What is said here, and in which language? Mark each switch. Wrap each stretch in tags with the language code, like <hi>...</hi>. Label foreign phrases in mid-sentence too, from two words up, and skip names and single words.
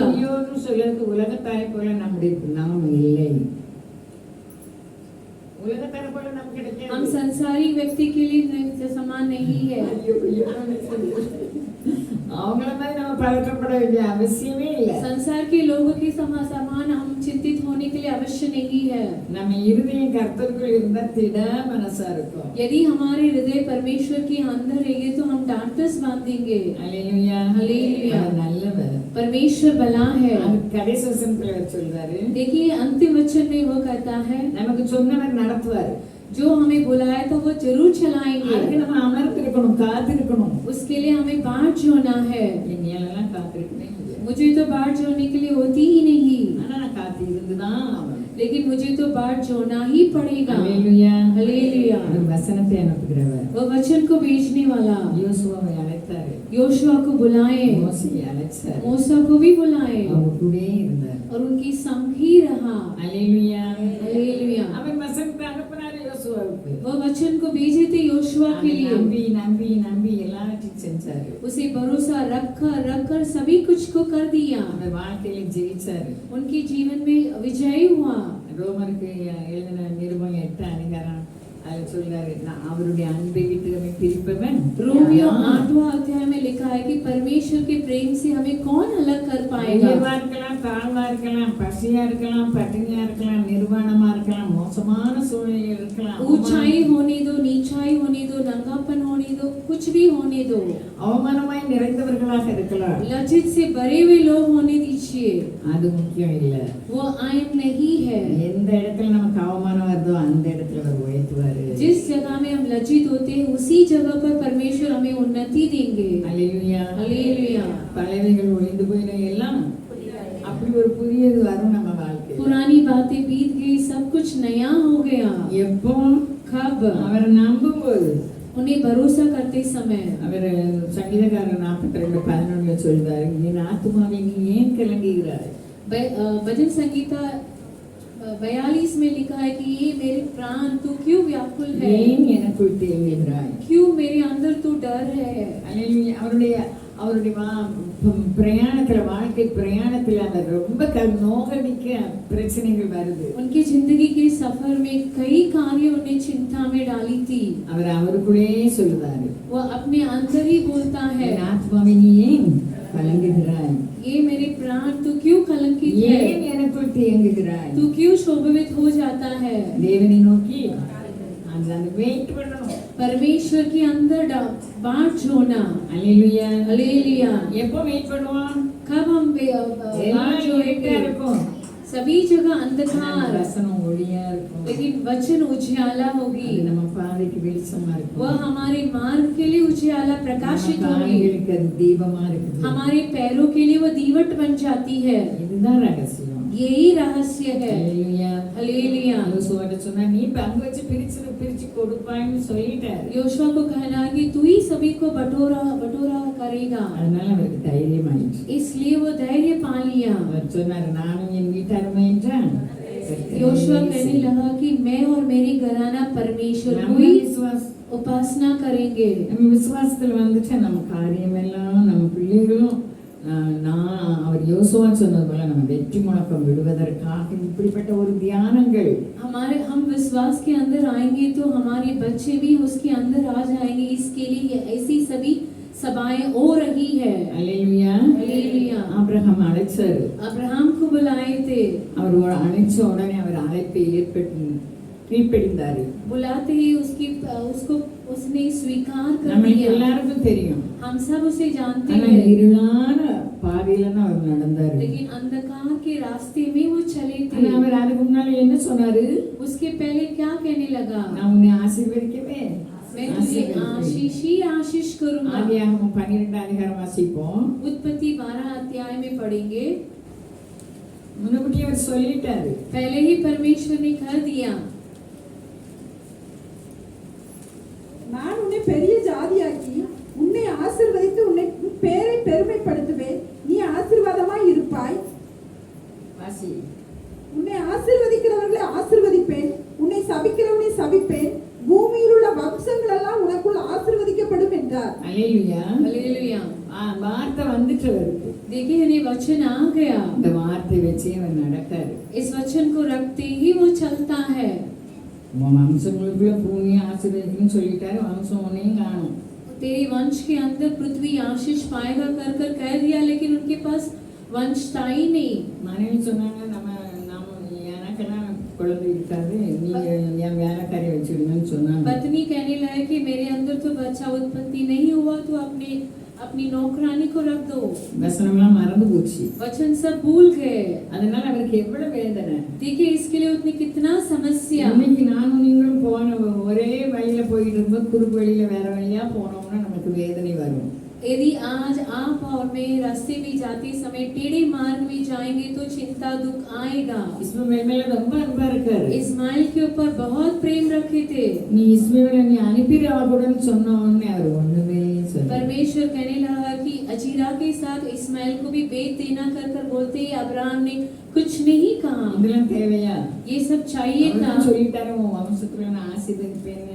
<ta>ஐயோன்னு சொல்றது உலகத்தாரை போல நம்முடைய நாம் இல்லை. உலகத்தாரை போல நமக்கு கிடைக்காது.</ta> <hi>हम संसारी व्यक्ति के लिए समान नहीं है।</hi> <ta>அவங்கள மாதிரி நம்ம பழக்கப்பட வேண்டிய அவசியமே இல்லை.</ta> <hi>संसार के लोगों के समान हम चिंतित होने के लिए अवश्य नहीं है।</hi> <ta>நம்ம இருதயம் கர்த்தருக்குள் இருந்தா திட மனசா இருக்கும்.</ta> <hi>यदि हमारे हृदय परमेश्वर के अंदर रहेंगे तो हम डांटस बांधेंगे।</hi> <ta>அல்லேலூயா, அல்லேலூயா। அவர் நல்லவர்.</ta> <hi>परमेश्वर भला है।</hi> <ta>அது கடைசி வசனத்துல சொல்றாரு,</ta> <hi>देखिए अंतिम वचन में वो कहता है,</hi> <ta>நமக்கு சொன்னவர் நடத்துவார்.</ta> <hi>जो हमें बुलाया तो वो जरूर चलाएंगे।</hi> <ta>அதுக்கு நம்ம அமர்ந்திருக்கணும், காத்திருக்கணும்.</ta> <hi>उसके लिए हमें बाट जोड़ना है।</hi> <ta>என்னாலலாம் காத்திருக்கவே முடியாது.</ta> <hi>मुझे तो बाट जोड़ने के लिए होती ही नहीं,</hi> <ta>ஆனா நான் காத்து இருந்துதான் ஆகணும்.</ta> <hi>लेकिन मुझे तो बाट जोड़ना ही पड़ेगा।</hi> <ta>அல்லேலூயா,</ta> <hi>हालेलुया।</hi> <ta>அவர் வசனத்தை அனுப்புகிறவர்.</ta> <hi>वो वचन को भेजने वाला</hi> <ta>யோசுவாவை அழைத்தாரு,</ta> <hi>योशुआ को बुलाए,</hi> <ta>மோசேயை அழைச்சாரு,</ta> <hi>मूसा को भी बुलाए</hi> <ta>அவங்க கூடவே இருந்தார்.</ta> <hi>और उनकी संग ही रहा।</hi> <ta>அல்லேலூயா,</ta> <hi>हालेलुया।</hi> <ta>அவர் வசனத்தை அனுப்பினாரு யோசுவாவுக்கு.</ta> <hi>वो वचन को भेजे थे योशुआ के लिए।</hi> <ta>நம்பி நம்பி நம்பி எல்லாத்தையும் செஞ்சாரு.</ta> <hi>उसे भरोसा रख कर सभी कुछ को कर दिया।</hi> <ta>அவர் வாழ்க்கையில ஜெயிச்சாரு.</ta> <hi>उनके जीवन में विजय हुआ।</hi> <ta>ரோமருக்கு எழுதின நிருபம் 8 அதிகாரம் அதுல சொல்றாரு, நான் அவருடைய அன்பை விட்டு நம்மை பிரிப்பவன்</ta> <hi>रोमियो 8वां अध्याय में लिखा है कि परमेश्वर के प्रेम से हमें कौन अलग कर पाएगा।</hi> <ta>உயர்வா இருக்கலாம், தாழ்வா இருக்கலாம், பசியா இருக்கலாம், பட்டினியா இருக்கலாம், நிர்வாணமா இருக்கலாம், மோசமான சூழ்நிலை இருக்கலாம்,</ta> <hi>ऊंचाई होने दो, नीचाई होने दो, नंगापन होने दो, कुछ भी होने दो,</hi> <ta>அவமானமாய் நிறைந்தவர்களாக இருக்கலாம்.</ta> <hi>लज्जित से भरे हुए लोग होने दीजिए,</hi> <ta>அது முக்கியம் இல்ல.</ta> <hi>वो आयन नहीं है।</hi> <ta>எந்த இடத்துல நமக்கு அவமானம் வருதோ அந்த இடத்துல அவர் உயர்த்துவாரு.</ta> <hi>जिस जगह में हम लज्जित होते हैं उसी जगह पर परमेश्वर हमें उन्नति देंगे।</hi> <ta>அல்லேலூயா,</ta> <hi>हालेलुया।</hi> <ta>பழையவைகள் ஒழிந்து போயின எல்லாம் அப்படி ஒரு புதியது வரும் நம்ம வாழ்க்கை.</ta> <hi>पुरानी बातें बीत गई, सब कुछ नया हो गया।</hi> <ta>எப்போ</ta> <hi>कब?</hi> <ta>அவரை நம்பும்போது.</ta> <hi>उन्हें भरोसा करते समय।</hi> <ta>அவர் சங்கீதக்காரர் 42:11 சொல்றாரு, என் ஆத்துமாவே நீ ஏன் கலங்குகிறாய்?</ta> <hi>भजन संगीता 42 में लिखा है कि ये मेरे प्राण तू क्यों व्याकुल है,</hi> <ta>ஏன் எனக்குள் தேங்குகிறாய்?</ta> <hi>क्यों मेरे अंदर तू डर है।</hi> <ta>அல்லேலூயா. அவருடைய பிரயாணத்துல, வாழ்க்கை பிரயாணத்துல அவர் ரொம்ப நோகடிக்க பிரச்சனைகள் வருது.</ta> <hi>उनकी जिंदगी के सफर में कई कार्य उन्हें चिंता में डाली थी।</hi> <ta>அவர் அவருக்குள்ளே சொல்லுறாரு,</ta> <hi>वो अपने अंदर ही बोलता है,</hi> <ta>என் ஆத்மாவே நீ ஏன் கலங்குகிறாய்?</ta> <hi>ये मेरे प्राण तू क्यों कलंकित है,</hi> <ta>ஏன் எனக்குள் தேங்குகிறாய்?</ta> <hi>तू क्यों शोभित हो जाता है।</hi> <ta>தேவனை நோக்கி அந்த வெயிட் பண்ணணும்.</ta> <hi>परमेश्वर के अंदर बाट जोड़ना।</hi> <ta>அல்லேலூயா,</ta> <hi>हालेलुया।</hi> <ta>எப்போ வெயிட் பண்ணுவோம்?</ta> <hi>कब हम बाट</hi> <ta>எல்லாம்</ta> <hi>जोड़ेंगे?</hi> <ta>வெயிட்டா இருக்கும்.</ta> <hi>सभी जगह</hi> <ta>ஆனா அந்த</ta> <hi>अंधकार,</hi> <ta>வசனம் ஒளியா இருக்கும்.</ta> <hi>लेकिन वचन उजियाला</hi> <ta>அது</ta> <hi>होगी,</hi> <ta>நம்ம பாதைக்கு வெளிச்சமா இருக்கும்.</ta> <hi>वह हमारे मार्ग के लिए उजियाला</hi> <ta>நம்ம</ta> <hi>प्रकाशित होगी,</hi> <ta>கால்களுக்கு அது தீபமா இருக்குது.</ta> <hi>हमारे पैरों के लिए वह दीवट बन जाती है।</hi> <ta>இதுதான் ரகசியம்.</ta> <hi>यही रहस्य है।</hi> <ta>ஹல்லேலூயா.</ta> <hi>हालेलुया।</hi> <ta>யோசுவாட்ட சொன்னா நீ பங்கு வச்சு பிரிச்சு கொடுப்பான்னு சொல்லிட்டாரு.</ta> <hi>योशुआ को कहना कि तू ही सभी को बटोरा करेगा,</hi> <ta>அதனால அவருக்கு தைரியமாயிடுச்சு.</ta> <hi>इसलिए वो धैर्य पा लिया।</hi> <ta>அவர் சொன்னாரு நானும் என் வீட்டாருமே என்றான்.</ta> <hi>योशुआ कहने लगा कि मैं और मेरी घराना परमेश्वर को</hi> <ta>நம்ம</ta> <hi>ही</hi> <ta>விசுவாசம்</ta> <hi>उपासना करेंगे।</hi> <ta>நம்ம விசுவாசத்துல வந்துட்டு நம்ம காரியம் எல்லாம் நம்ம பிள்ளைகளும் நான் அவர் யோசுவா சொன்னது போல நம்ம வெற்றி முழக்கம் விடுவதற்காக இப்படிப்பட்ட ஒரு தியானங்கள்</ta> <hi>हम विश्वास के अंदर आएंगे तो हमारे बच्चे भी उसके अंदर आ जाएंगे। इसके लिए ऐसी सभी सभाएं हो रही है।</hi> <ta>அல்லேலூயா.</ta> <hi>हालेलुया।</hi> <ta>ஆபிரகாம் அழைச்சாரு.</ta> <hi>अब्राहम को बुलाए थे,</hi> <ta>அவர் அழைச்ச உடனே அவர் அழைப்பை கீழ்ப்படிந்தாரு.</ta> <hi>बुलाते ही उसने स्वीकार कर</hi> <ta>நம்மளுக்கு</ta> <hi>लिया।</hi> <ta>எல்லாருக்கும் தெரியும்.</ta> <hi>हम सब उसे जानते</hi> <ta>ஆனா</ta> <hi>हैं,</hi> <ta>இருளான பாதையில தான் அவர் நடந்தாரு.</ta> <hi>लेकिन अंधकार के रास्ते में वो चले</hi> <ta>ஆனா</ta> <hi>थे।</hi> <ta>அவர் அதுக்கு முன்னால என்ன சொன்னாரு?</ta> <hi>उसके पहले क्या कहने लगा?</hi> <ta>நான் உன்னை ஆசீர்வதிக்கவே</ta> <hi>मैं तुझे आशीष ही आशीष करूंगा।</hi> <ta>ஆதியாகமம் 12 அதிகாரம் வாசிப்போம்.</ta> <hi>उत्पत्ति 12 अध्याय में पढ़ेंगे।</hi> <ta>முன்னபடி அவர் சொல்லிட்டாரு.</ta> <hi>पहले ही परमेश्वर ने कर दिया,</hi> <ta>நான் உன்னை பெரிய ஜாதியாக்கி உன்னை ஆசீர்வதித்து உன் பேரை பெருமைப்படுத்துவேன், நீ ஆசீர்வாதமாய் இருப்பாய். வாசி. உன்னை ஆசீர்வதிக்கிறவர்களை ஆசீர்வதிப்பேன், உன்னை சபிக்கிறவனை சபிப்பேன், பூமியில் உள்ள வம்சங்கள் எல்லாம் உனக்குள் ஆசீர்வதிக்கப்படும் என்றார். அல்லேலூயா.</ta> <hi>हालेलुया।</hi> <ta>வார்த்தை வந்துட்டு அவருக்கு.</ta> <hi>देखिए ये वचन आ गया,</hi> <ta>இந்த வார்த்தை வச்சு அவர் நடக்காரு.</ta> <hi>इस वचन को रखते ही वो चलता है।</hi> <ta>உன் வம்சங்களுக்குள்ள பூமியை ஆசீர்வதிக்கணும்னு சொல்லிட்டாரு. வம்சம் ஒன்னையும் காணும்.</ta> <hi>तेरे वंश के अंदर पृथ्वी आशीष पाएगा कर कर कह दिया, लेकिन उनके पास वंश था ही नहीं।</hi> <ta>மனைவி சொன்னாங்க எனக்கெல்லாம் குழந்தை இருக்காது, நீங்க என் வேலைக்காரியை வச்சுடுங்கன்னு சொன்னாங்க.</ta> <hi>पत्नी कहने लगे कि मेरे अंदर तो बच्चा उत्पत्ति नहीं हुआ, तो अपनी नौकरानी को रख दो।</hi> <ta>வசனம்லாம் மறந்து போச்சு.</ta> <hi>वचन सब भूल गए।</hi> <ta>அதனால அவருக்கு எவ்வளவு வேதனை.</ta> <hi>देखिए इसके लिए उतनी कितना समस्या।</hi> <ta>இன்னைக்கு நானும் நீங்களும் போன ஒரே வழியில போயிட்டு இருக்கும்போது குறுக்கு வழியில வேற வழியா போனோம்னா நமக்கு வேதனை வரும்.</ta> <hi>यदि आज आप और मैं रास्ते में जाते समय टेढ़े मार्ग में जाएंगे तो चिंता दुख आएगा।</hi> <ta>இஸ்மாயில் மேல ரொம்ப அன்பா இருக்காரு.</ta> <hi>इस्माइल के ऊपर बहुत प्रेम रखे थे।</hi> <ta>நீ இஸ்மாயிலை நீ அனுப்பிடு அவர்களுடன் சொன்ன உடனே அவர் ஒண்ணுமே சொல்லல.</ta> <hi>परमेश्वर कहने लगा कि अजीरा के साथ इस्माइल को भी बेच देना कर कर बोलते ही अब्राहम ने कुछ नहीं कहा।</hi> <ta>இதெல்லாம் தேவையா?</ta> <hi>ये सब चाहिए था।</hi> <ta>அவர்தான் சொல்லிட்டாரு உன் வம்சத்துல நான் ஆசீர்வதிப்பேன்னு.</ta>